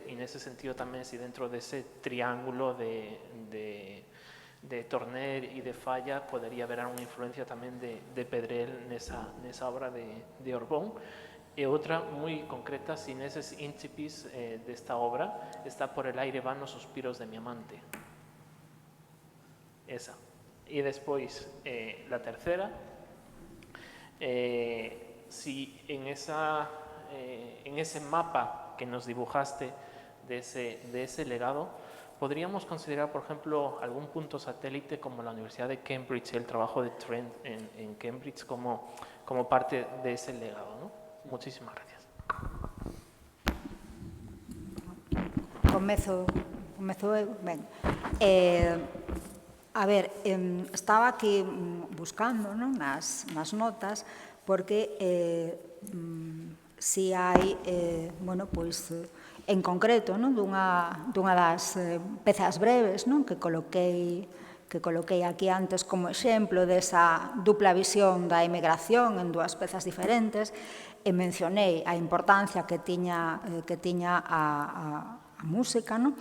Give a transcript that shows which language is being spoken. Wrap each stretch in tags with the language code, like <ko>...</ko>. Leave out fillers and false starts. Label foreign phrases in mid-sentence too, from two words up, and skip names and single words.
<gl>E nese sentido tamén, si dentro dese triángulo de Torner e de Falla podería haber unha influencia tamén de Pedrell nesa obra de Orbón. E outra moi concreta, si neses incipis desta obra está por el aire van os suspiros de mi amante. Esa. E despois,</gl> <es>la tercera, si en ese mapa que nos dibujaste de ese legado, podríamos considerar, por ejemplo, algún punto satélite como la Universidad de Cambridge, el trabajo de Trent en Cambridge como parte de ese legado, ¿no? Muchísimas gracias.</es> <gl>Comezo eu, ben. A ver, estaba aquí buscando non, nas notas, porque si hai, bueno, pois, en concreto, non, dunha das pezas breves, non, que coloquei aquí antes como exemplo desa dupla visión da emigración en dúas pezas diferentes, e mencionei a importancia que tiña a música, non?</gl>